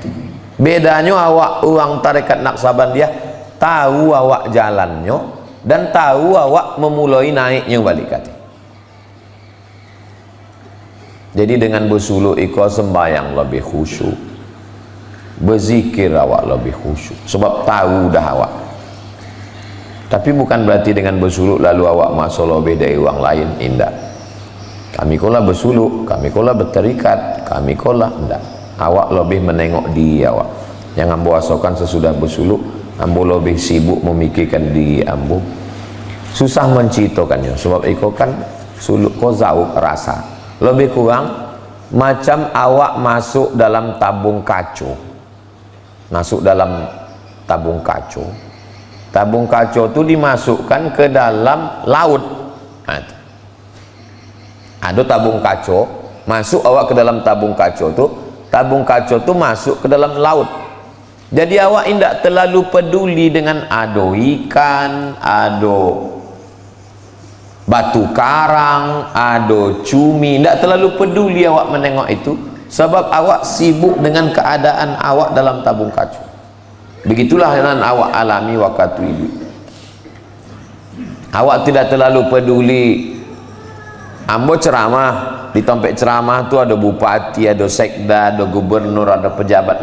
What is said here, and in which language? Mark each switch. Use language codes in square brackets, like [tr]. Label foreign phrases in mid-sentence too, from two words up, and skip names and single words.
[id] Bedanya awak uang tarekat Naqsabandiyah tahu awak jalannya dan tahu awak memulai naiknya balik kata. Jadi dengan bersuluk iko sembayang lebih khusyuk, berzikir awak lebih khusyuk, sebab tahu dah awak. Tapi bukan berarti dengan bersuluk lalu awak masuk lebih dari orang lain, indah. Kami kola bersuluk, kami kola berterikat, kami kola enggak. Awak lebih menengok diri awak. Yang ambo asokan sesudah bersuluk, ambo lebih sibuk memikirkan diri ambo. Susah menceritakannya, sebab iko kan suluk ko zauk rasa. Lebih kurang macam awak masuk dalam tabung kacu. Masuk dalam tabung kacu. Tabung kacu itu dimasukkan ke dalam laut. Ada tabung kacu, masuk awak ke dalam tabung kacu itu, tabung kacu itu masuk ke dalam laut. Jadi awak tidak terlalu peduli dengan ado ikan, ado batu karang, ado cumi, tidak terlalu peduli awak menengok itu, sebab awak sibuk dengan keadaan awak dalam tabung kacu. Begitulah yang awak alami waktu itu. Awak tidak terlalu peduli. Ambo ceramah, di tempat ceramah tu ada bupati, ada sekda, ada gubernur, ada pejabat.